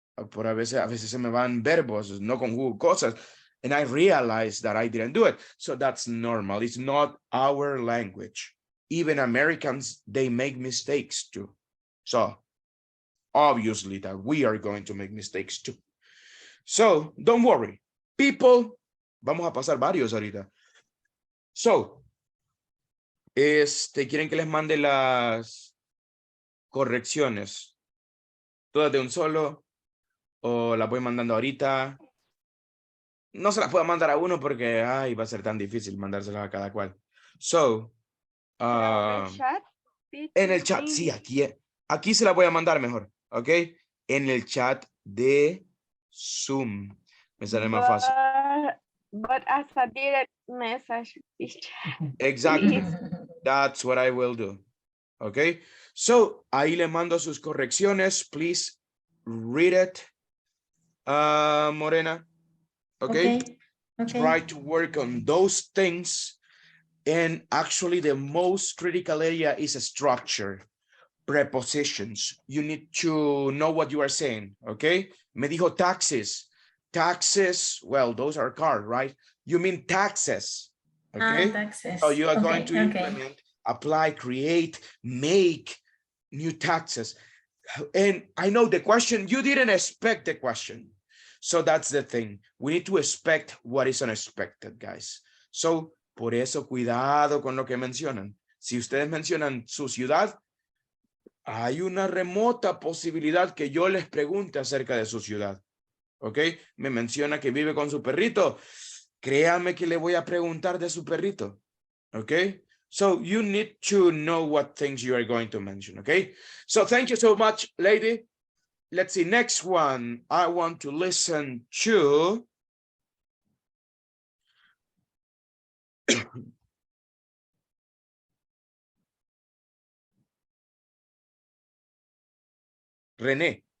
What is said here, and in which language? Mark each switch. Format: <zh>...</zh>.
<es>Por a veces se me van verbos, no conjugo cosas,</es> <en>and I realize that I didn't do it. So that's normal. It's not our language. Even Americans, they make mistakes too. So obviously that we are going to make mistakes too. So don't worry.</en> <es>People, vamos a pasar varios ahorita. So, ¿quieren que les mande las correcciones todas de un solo o las voy mandando ahorita? No se las puedo mandar a uno porque ay, va a ser tan difícil mandárselas a cada cual. So,</es> <en>chat?</en> <es>En el chat, sí, aquí se la voy a mandar mejor, ¿ok? En el chat de Zoom. Me sale más fácil.</es> <en>But as a direct message, teacher. Exactly. That's what I will do. Okay.</en> <es>So, ahí le mando sus correcciones.</es> <en>Please read it. Morena. Okay. Try to work on those things. And actually, the most critical area is a structure. Prepositions. You need to know what you are saying. Okay.</en> <es>Me dijo</es> <en>taxes. Taxes, well, those are cars, right? You mean taxes. Okay. Taxes. So you are going to implement, apply, create, make new taxes. And I know the question, you didn't expect the question. So that's the thing. We need to expect what is unexpected, guys.</en> <es>So, por eso, cuidado con lo que mencionan. Si ustedes mencionan su ciudad, hay una remota posibilidad que yo les pregunte acerca de su ciudad. ¿Ok? Me menciona que vive con su perrito. Créame que le voy a preguntar de su perrito.</es> <en>Okay, so you need to know what things you are going to mention. Okay, so thank you so much, lady. Let's see, next one. I want to listen to Rene.</en>